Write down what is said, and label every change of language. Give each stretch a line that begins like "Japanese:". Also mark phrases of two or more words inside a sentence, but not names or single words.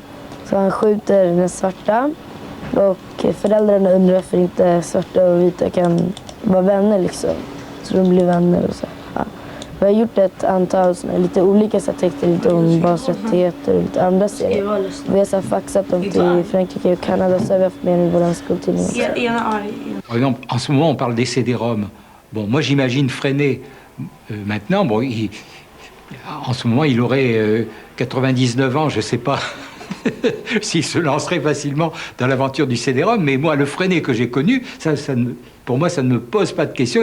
Swedish: Så han skjuter den svarta och föräldrarna undrar varför inte svarta och vita kan vara vänner liksom. Så de blir vänner och så. Ja. Vi har gjort ett antal lite olika texter lite om basrättigheter och lite andra serier. Vi har så faxat dem till Frankrike och Kanada så har vi haft med i vår skoltidning.
French: Par exemple, en ce moment, on parle des CD-ROM. Bon, moi, j'imagine Freinet, maintenant, bon, en ce moment, il aurait 99 ans, je ne sais pas s'il se lancerait facilement dans l'aventure du CD-ROM, mais moi, le Freinet que j'ai connu, pour moi, ça ne me pose pas de question.